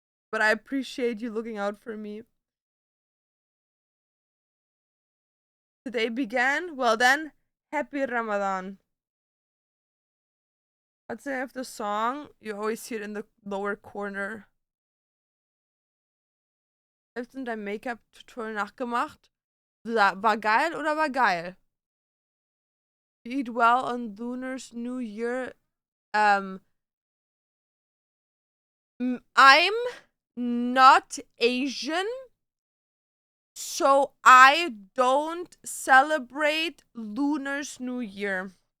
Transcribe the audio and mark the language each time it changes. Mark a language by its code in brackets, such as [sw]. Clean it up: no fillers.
[en] but I appreciate you looking out for me. Today began? Well then, happy Ramadan. What's the name of the song? You always see it in the lower corner. [de] Hast du dein Make-up-Tutorial nachgemacht? War geil oder war geil? [en] Eat well on Lunar's New Year. I'm not Asian, so I don't celebrate Lunar's New Year.